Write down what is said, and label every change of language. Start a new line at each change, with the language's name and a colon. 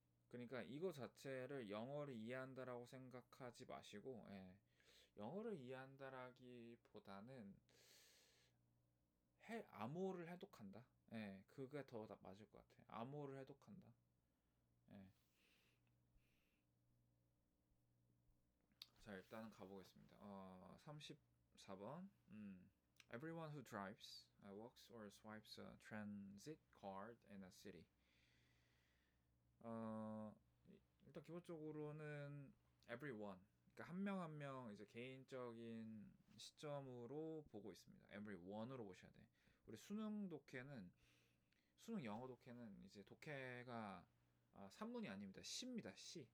Korean: 그러니까 이거 자체를 영어를 이해한다라고 생각하지 마시고, 영어를 이해한다라기보다는 암호를 해독한다. 그게 더 맞을 것 같아. 암호를 해독한다. 예. 자, 일단은 가보겠습니다. 34번.
English: Everyone who drives, walks or swipes a transit card in a city.
Korean: 일단 기본적으로는 everyone, 그러니까 한 명 한 명 이제 개인적인 시점으로 보고 있습니다. everyone으로 보셔야 돼. 우리 수능 영어 독해는 이제 독해가 산문이 아닙니다. 시입니다. 시.